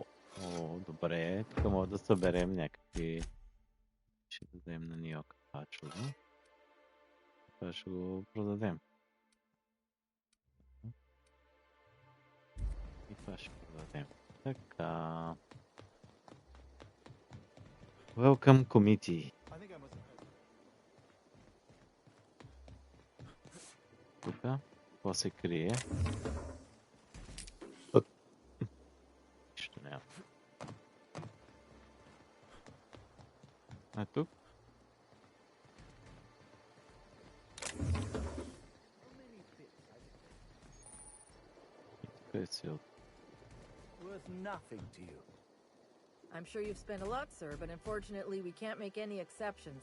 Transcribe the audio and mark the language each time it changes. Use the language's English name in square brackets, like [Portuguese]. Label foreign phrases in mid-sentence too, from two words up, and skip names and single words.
[Bulgarian] О, добре. Тук може да съберем някакви... Ще дадем на Нью-Йорк това чудо. Това ще го продадем. И това ще продадем. Така. [English] Welcome committee. [Bulgarian] Тук. Това се крие. Нищо няма. А тук? [English] Worth nothing to you. I'm sure you've spent a lot, sir, but unfortunately we can't make any exceptions.